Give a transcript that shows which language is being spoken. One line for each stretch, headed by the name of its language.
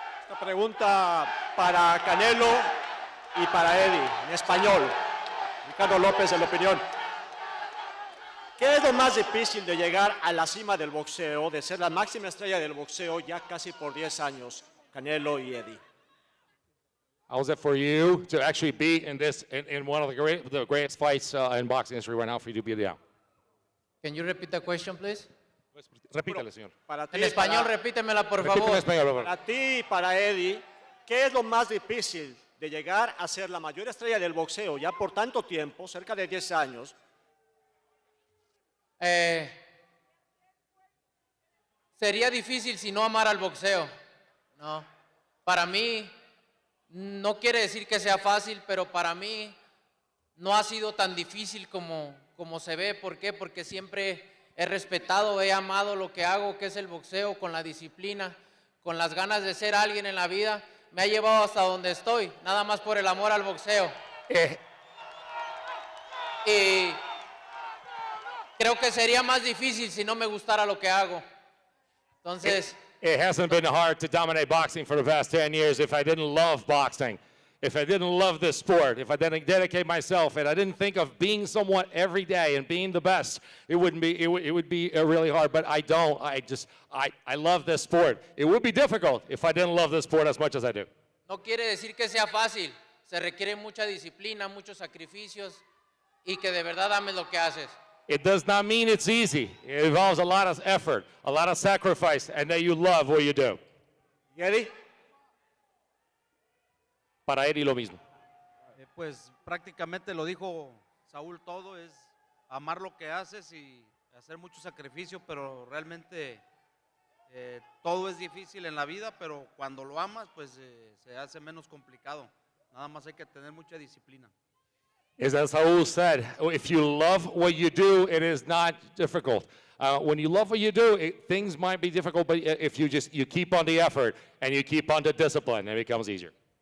Spanish: Esta pregunta para Canelo y para Eddie, en español. Ricardo López, de La Opinión. ¿Qué es lo más difícil de llegar a la cima del boxeo, de ser la máxima estrella del boxeo ya casi por 10 años, Canelo y Eddie?
English: How is it for you to actually be in one of the greatest fights in boxing history right now for you to be there? Can you repeat the question, please?
Spanish: Repítale, señor. Para ti, En español, repítemela, por Repíteme en favor. español, por favor. Para ti y para Eddie, ¿qué es lo más difícil de llegar a ser la mayor estrella del boxeo ya por tanto tiempo, cerca de 10 años? Sería difícil si no amara al boxeo, ¿no? Para mí, no quiere decir que sea fácil, pero para mí no ha sido tan difícil como se ve. ¿Por qué? Porque siempre he respetado, he amado lo que hago, que es el boxeo, con la disciplina, con las ganas de ser alguien en la vida. Me ha llevado hasta donde estoy, nada más por el amor al boxeo. creo que sería más difícil si no me gustara lo que hago. Entonces,
English: It hasn't been hard to dominate boxing for the past 10 years if I didn't love boxing, if I didn't love this sport, if I didn't dedicate myself, and I didn't think of being someone every day and being the best, it would be really hard, but I don't. I love this sport. It would be difficult if I didn't love this sport as much as I do.
Spanish: no quiere decir que sea fácil. Se requiere mucha disciplina, muchos sacrificios y que de verdad ames lo que haces.
English: It does not mean it's easy. It involves a lot of effort, a lot of sacrifice, and that you love what you do.
Spanish: ¿Y Eddie? Para Eddie lo mismo. Pues prácticamente lo dijo Saúl todo, es amar lo que haces y hacer mucho sacrificio, pero realmente todo es difícil en la vida, pero cuando lo amas, pues se hace menos complicado. Nada más hay que tener mucha disciplina.
English: Is as Saul said, if you love what you do, it is not difficult. When you love what you do, things might be difficult, but if you keep on the effort and you keep on the discipline, it becomes easier.